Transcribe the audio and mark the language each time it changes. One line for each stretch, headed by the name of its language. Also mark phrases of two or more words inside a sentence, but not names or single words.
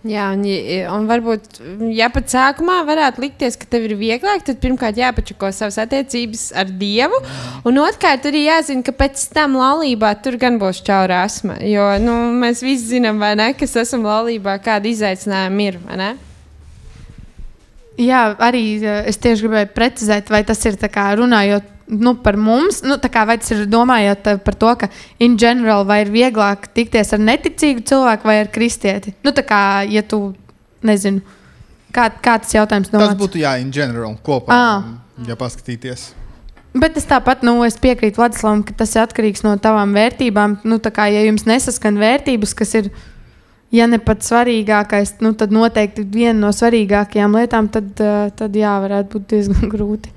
Latvian: Jā, un varbūt, ja pat sākumā varētu likties, ka tev ir vieglāk, tad pirmkārt jāpačako savas attiecības ar Dievu, un otrkārt arī jāzina, ka pēc tam laulībā tur gan būs čaura asma, jo, mēs visi zinām, vai ne, kas esam laulībā, kāda izaicinājuma ir, vai ne? Jā, arī es tieši gribēju precizēt, vai tas ir tā kā runājot par mums, vai tas ir domājot par to, ka
English: in general
Latvian: vai ir vieglāk tikties ar neticīgu cilvēku vai ar kristieti? Ja tu nezinu, kā tas jautājums nonāca? Tas būtu
English: in general,
Latvian: kopā, ja paskatīties. Bet es tāpat, es piekrītu Vladislavam, ka tas ir atkarīgs no tavām vērtībām. Ja jums nesaskan vērtības, kas ir, ja ne pat svarīgākais, tad noteikti viena no svarīgākajām lietām, tad jā, varētu būt diezgan grūti.